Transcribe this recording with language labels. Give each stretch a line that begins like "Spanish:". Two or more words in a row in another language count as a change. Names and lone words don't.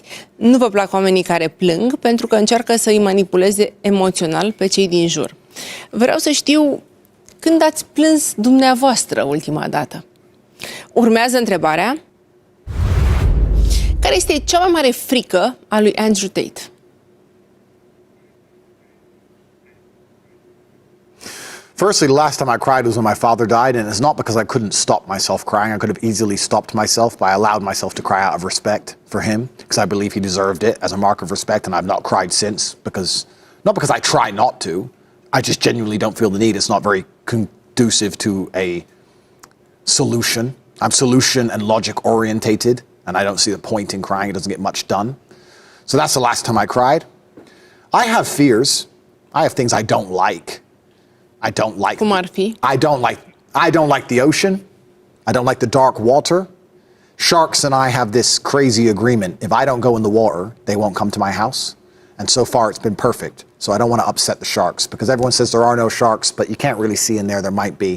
Romanian: Nu vă plac oamenii care plâng pentru că încearcă să îi manipuleze emoțional pe cei din jur. Vreau să știu când ați plâns dumneavoastră ultima dată. Urmează întrebarea: care este cea mai mare frică a lui Andrew Tate?
English: Firstly, the last time I cried was when my father died, and it's not because I couldn't stop myself crying. I could have easily stopped myself, but I allowed myself to cry out of respect for him, because I believe he deserved it as a mark of respect, and I've not cried since, not because I try not to, I just genuinely don't feel the need. It's not very conducive to a solution. I'm solution and logic orientated, and I don't see the point in crying. It doesn't get much done. So that's the last time I cried. I have fears. I have things I don't like. I don't like.
Romanian: Cum ar fi?
English: I don't like the ocean. I don't like the dark water. Sharks and I have this crazy agreement. If I don't go in the water, they won't come to my house. And so far it's been perfect. So I don't want to upset the sharks, because everyone says there are no sharks, but you can't really see in there. There might be.